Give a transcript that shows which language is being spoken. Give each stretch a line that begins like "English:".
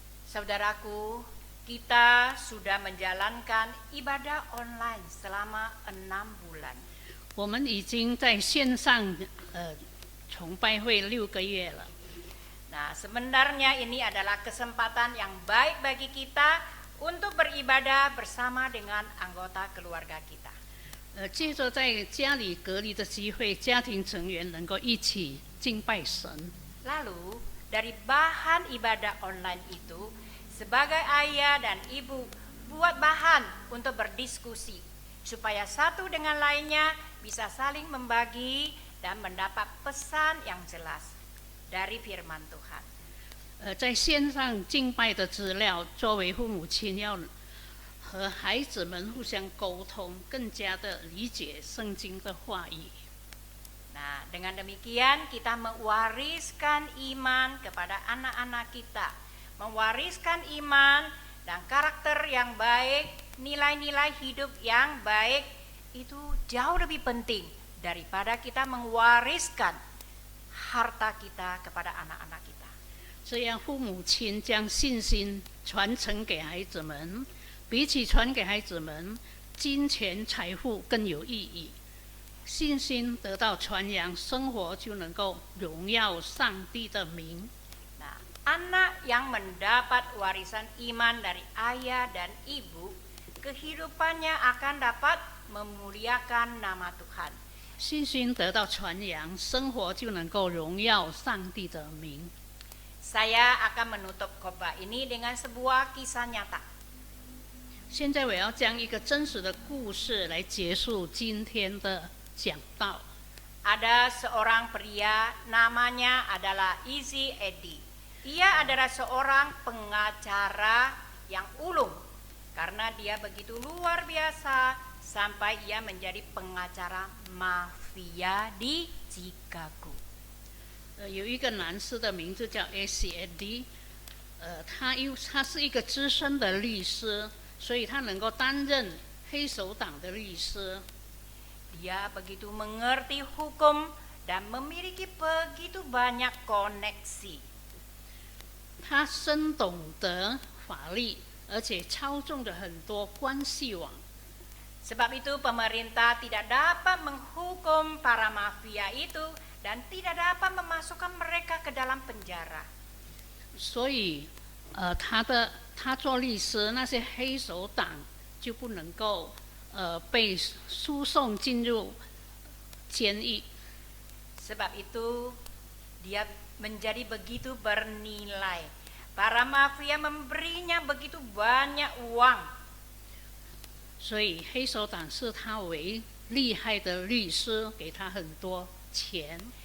Indonesian: Saudaraku, kita sudah menjalankan ibadah online selama 6 bulan.
Chinese: 我们已经在线上崇拜会6个月了。
Indonesian: Nah, sebenarnya ini adalah kesempatan yang baik bagi kita untuk beribadah bersama dengan anggota keluarga kita.
Chinese: 借着在家里隔离的机会，家庭成员能够一起敬拜神。
Indonesian: Lalu, dari bahan ibadah online itu, sebagai ayah dan ibu buat bahan untuk berdiskusi supaya satu dengan lainnya bisa saling membagi dan mendapat pesan yang jelas dari firman Tuhan.
Chinese: 在线上敬拜的资料，作为父母亲要和孩子们互相沟通，更加的理解圣经的话语。
Indonesian: Nah, dengan demikian kita mewariskan iman kepada anak-anak kita, mewariskan iman dan karakter yang baik, nilai-nilai hidup yang baik itu jauh lebih penting daripada kita mewariskan harta kita kepada anak-anak kita.
Chinese: 这样，父母亲将信心传承给孩子们，比起传给孩子们金钱财富更有意义。信心得到传扬，生活就能够荣耀上帝的名。
Indonesian: Nah, anak yang mendapat warisan iman dari ayah dan ibu, kehidupannya akan dapat memuliakan nama Tuhan.
Chinese: 信心得到传扬，生活就能够荣耀上帝的名。
Indonesian: Saya akan menutup khotbah ini dengan sebuah kisah nyata.
Chinese: 现在我要将一个真实的故事来结束今天的讲道。
Indonesian: Ada seorang pria namanya adalah Izzy Eddy. Ia adalah seorang pengacara yang ulung karena dia begitu luar biasa sampai ia menjadi pengacara mafia di Chicago.
Chinese: 有一个男士的名字叫 S.E.D.， 他是一个资深的律师，所以他能够担任黑手党的律师。
Indonesian: Dia begitu mengerti hukum dan memiliki begitu banyak koneksi.
Chinese: 他深懂得法律，而且操纵着很多关系网。
Indonesian: Sebab itu pemerintah tidak dapat menghukum para mafia itu dan tidak dapat memasukkan mereka ke dalam penjara.
Chinese: 所以，他做律师，那些黑手党就不能够被输送进入监狱。
Indonesian: Sebab itu dia menjadi begitu bernilai. Para mafia memberinya begitu banyak uang.
Chinese: 所以黑手党视他为厉害的律师，给他很多钱。